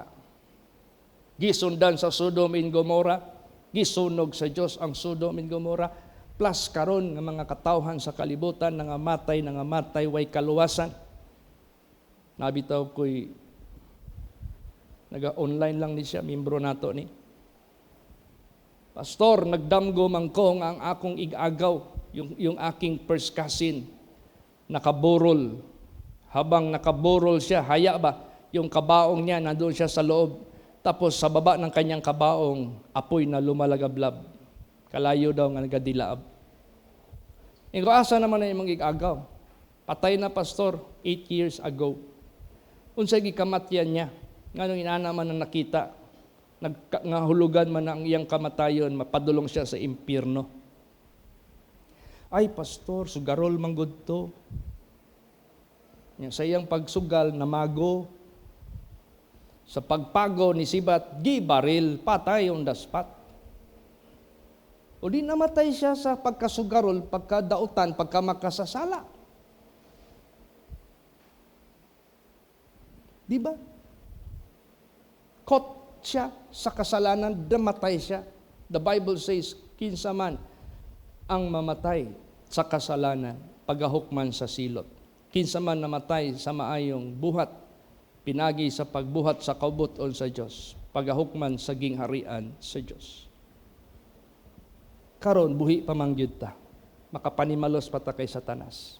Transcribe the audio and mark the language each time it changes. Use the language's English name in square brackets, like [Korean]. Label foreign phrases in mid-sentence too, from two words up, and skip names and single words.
[Cebuano] Gisundan sa Sodom and Gomorrah, gisunog sa Dios ang Sodom and Gomorrah, plus karon nga mga katawhan sa kalibutan nangamatay way kaluwasan. Nabitaw ko'y naga-online lang ni siya, membro nato ni. Pastor, nagdamgo man ko nga ang akong igagaw, [Filipino] yung aking first cousin, nakaburol. Habang nakaburol siya, haya ba? Yung kabaong niya, nandun siya sa loob. Tapos sa baba ng kanyang kabaong, apoy na lumalagablab. [Cebuano] Kalayo daw nga nagadilaab. Ikaw, asa naman na yung igagaw? Patay na pastor, [English] 8 years ago. [Cebuano] Unsay gikamatyan niya? Nganong inana man na nakita, nagngahulugan man ang iyang kamatayon, mapadulong siya sa impyerno. Ay pastor, sugarol manggod to. Sa iyang pagsugal, namago. Sa pagpago ni Sibat, gibaril, patay [English] on the spot. [Cebuano] O di namatay siya sa pagkasugarol, pagkadautan, pagkamakasasala. Di ba? Caught siya sa kasalanan, namatay siya. [English] The Bible says, [Cebuano] kinsa man ang mamatay sa kasalanan, pagahukman sa silot. Kinsa man namatay sa maayong buhat, pinagi sa pagbuhat sa kaubuton sa Dios, pagahukman sa gingharian sa Dios. Karon buhi pa man gyud ta. Makapanimalos pa ta kay Satanas.